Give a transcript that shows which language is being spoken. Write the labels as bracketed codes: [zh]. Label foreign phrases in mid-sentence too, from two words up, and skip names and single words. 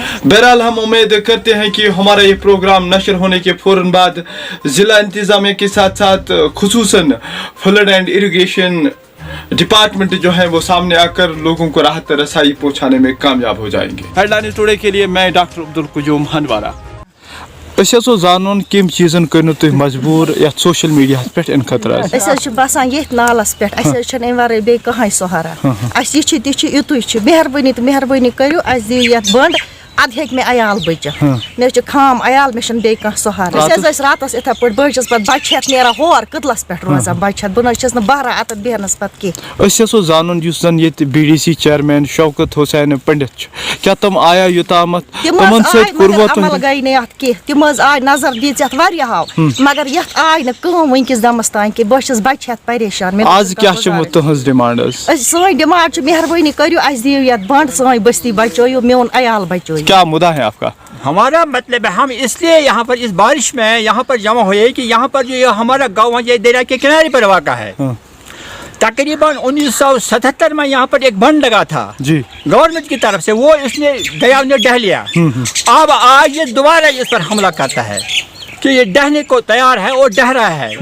[ur] بہرحال ہم امید کرتے ہیں کہ ہمارا یہ پروگرام نشر ہونے کے فوراً بعد ضلع انتظامیہ کے ساتھ ساتھ خصوصاً فلڈ اینڈ اریگیشن ڈپارٹمنٹ جو ہے وہ سامنے آ کر لوگوں کو راحت رسائی پہنچانے میں کامیاب ہو جائیں گے۔ ہیڈ لائن ٹوڈے کے لیے میں ڈاکٹر عبدالقیوم ہندوارہ۔ [ks] أسۍ زانُن کم چیزن کٔرِو تُہۍ مجبوٗر یتھ سوشل میڈیاہس پٮ۪ٹھ اَمہِ خٲطرٕ أسۍ بسان یہ نالس پہ امہ ورے بی کہاں سہرا یہ یُتُے مہربٲنی تہٕ مہربٲنی کٔرِو اَسہِ دِیِو یتھ بنٛد، اد ہیٚکہِ مےٚ عیال بٔچِتھ۔ مےٚ چھُ خام عیال، مےٚ چھُنہٕ بیٚیہِ کانٛہہ سہارٕ۔ أسۍ ٲسۍ راتس یِتھے پٲٹھۍ بہٕ چھس پتہٕ بچہ ہتھ نیران ہور قدلس پٮ۪ٹھ روزان بچہ ہتھ، بہٕ چھس نہٕ بہرا اتھ بیہنس پتہٕ کینٛہہ۔ أسۍ یژھو زانُن یُس زن ییٚتہِ [en] BDC chairman [ks] شوکت حسین پنڈت چھُ، کیٛاہ تِم آیا یوٚتامتھ تِمن سۭتۍ کوٚروا عمل گٔے نہٕ اتھ کینٛہہ، تِم حظ آے نظر دِژ یتھ واریاہو، مگر یتھ آے نہٕ کٲم وٕنکِس دمس تانۍ کینٛہہ۔ بہٕ چھس بچہ ہتھ پریشان۔ آز کیٛاہ چھِ تُہنٛز ڈِمانڈ حظ؟ سٲنۍ ڈِمانڈ چھِ مہربٲنی کٔرِو اَسہِ دِیِو یتھ بنٛد، سٲنۍ بستی بچٲیِو، میون عیال بچٲیِو۔ [ur] کیا مدعا ہے آپ کا؟ ہمارا مطلب ہے ہم اس لیے یہاں پر اس بارش میں یہاں پر جمع ہوئے کہ یہاں پر جو یہ ہمارا گاؤں ہے یہ دریا کے کنارے پر واقع ہے۔ تقریباً 1977 میں یہاں پر ایک بند لگا تھا جی گورنمنٹ کی طرف سے، وہ اس نے دریا نے ڈہ لیا۔ اب آج یہ دوبارہ اس پر حملہ کرتا ہے کہ یہ ڈہنے کو تیار ہے اور ڈہ رہا ہے